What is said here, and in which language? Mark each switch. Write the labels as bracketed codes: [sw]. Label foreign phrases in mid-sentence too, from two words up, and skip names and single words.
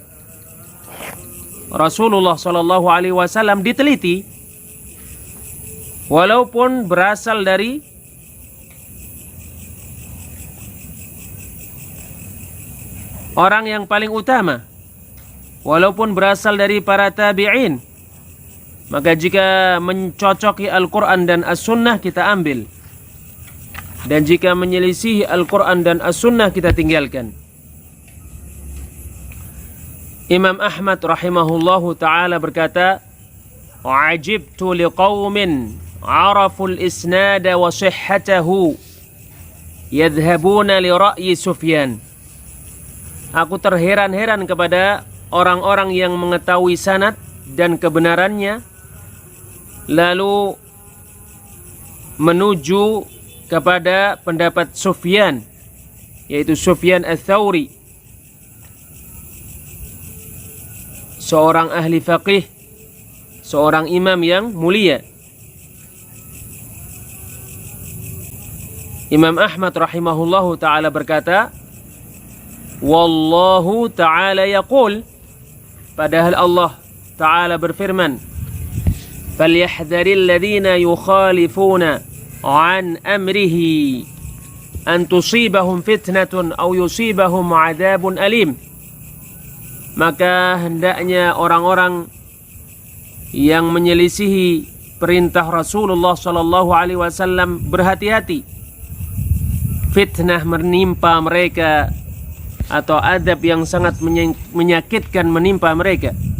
[id] Rasulullah [ar] صلى الله عليه وسلم [id] diteliti, walaupun berasal dari orang yang paling utama, walaupun berasal dari para tabi'in, maka jika mencocoki Al-Quran dan As-Sunnah kita ambil, dan jika menyelisihi Al-Quran dan As-Sunnah kita tinggalkan. Imam Ahmad [ar] رحمه الله تعالى [id] berkata, [ar] "عجبت لقوم عرفوا الإسناد وصحته يذهبون إلى رأي سفيان." [id] Aku terheran-heran kepada orang-orang yang mengetahui sanad dan kebenarannya, lalu menuju kepada pendapat Sufyan, yaitu Sufyan Ats-Tsauri, seorang ahli faqih, seorang imam yang mulia. Imam Ahmad [ar] رحمه الله تعالى [id] berkata, [ar] والله تعالى يقول, [id] padahal Allah ta'ala berfirman, [ar] فليحذر الذين يخالفون عن أمره أن تصيبهم فتنة أو يصيبهم عذاب أليم. [id] Maka hendaknya orang-orang yang menyelisihi perintah Rasulullah [ar] صلى الله عليه وسلم [id] berhati-hati, fitnah menimpa mereka atau adab yang sangat menyakitkan menimpa mereka.